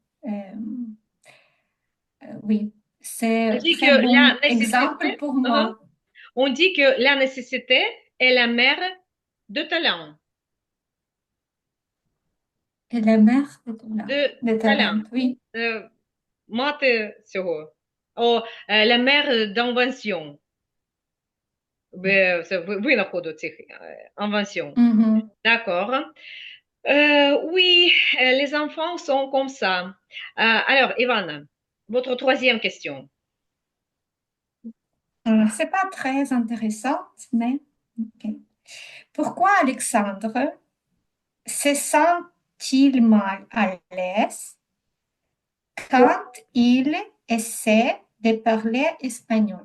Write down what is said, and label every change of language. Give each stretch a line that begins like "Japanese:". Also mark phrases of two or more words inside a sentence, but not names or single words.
French: Oui, On c'est dit très que la bon exemple nécessité, pour moi. on dit que la nécessité est la mère de talent. Et la mère De de talent, talent. oui.
Ukrainian: Мати цього.
French: La mère d'invention.
Ukrainian: Це винаходу цих inventions.
French: Mhm. D'accord. Oui, les enfants sont comme ça. Alors, Ivana, votre troisième question. C'est pas très intéressant, mais ok. Pourquoi Alexandre se sent-il mal à l'aise quand il essaie de parler espagnol.